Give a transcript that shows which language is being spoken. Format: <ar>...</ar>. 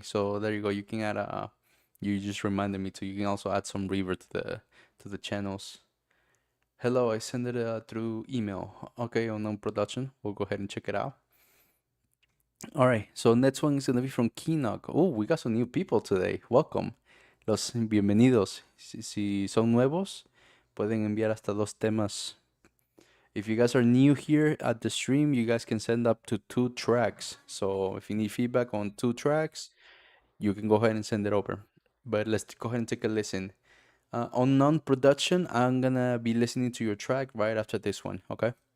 <en>So there you go. You can add a. You just reminded me to. You can also add some reverb to the channels. Hello, I sent it through email. Okay, on production. We'll go ahead and check it out. All right, so next one is gonna be from Keynock. Oh, we got some new people today.</en> <es>Welcome. Los bienvenidos. Si son nuevos, pueden enviar hasta 2 temas.</es> <en>If you guys are new here at the stream, you guys can send up to 2 tracks. So if you need feedback on 2 tracks, you can go ahead and send it over. But let's go ahead and take a listen. On non-production, I'm gonna be listening to your track right after this one, okay?</en>